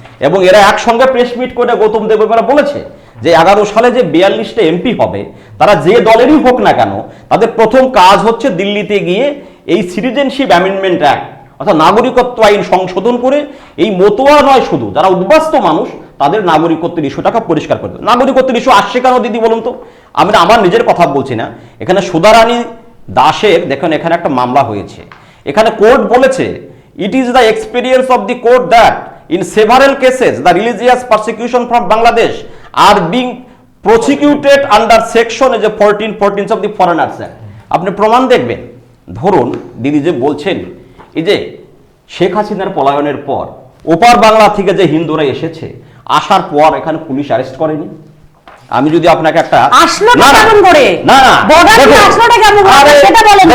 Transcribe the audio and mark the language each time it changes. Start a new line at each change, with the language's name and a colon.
Bangla: এবং এরা একসঙ্গে প্রেস মিট করে গৌতম দেব বলেছে যে 11 সালে যে 42টা এমপি হবে, তারা যে দলেরই হোক না কেন, তাদের প্রথম কাজ হচ্ছে দিল্লিতে গিয়ে এই সিটিজেনশিপ অ্যামেন্ডমেন্ট অ্যাক্ট অর্থাৎ নাগরিকত্ব আইন সংশোধন করে এই মতুয়া নয়, শুধু যারা উদ্বাস্তু মানুষ তাদের নাগরিকত্বের ইস্যুটাকে পরিষ্কার করে দেবে। নাগরিকত্বের ইস্যু আসছে কেন দিদি বলুন তো? আমি আমার নিজের কথা বলছি না, এখানে সুধারানী দাসের দেখুন এখানে একটা মামলা হয়েছে। এখানে কোর্ট বলেছে,
English: It is the experience of the court that in several cases the religious persecution from Bangladesh are being prosecuted under section 14 of the Foreigners Act।
Bangla: আপনি প্রমাণ দেখবেন। ধরুন দিদি যে বলছেন, এই যে শেখ হাসিনার পলায়নের পর ওপার বাংলা থেকে যে হিন্দুরা এসেছে, আসার পর এখানে পুলিশ অ্যারেস্ট করেনি। আমি যদি আপনাকে একটা আসলোটা কেমন করে, না না বর্ডার দিয়ে আসলোটা কেমন করে সেটা বলেন না।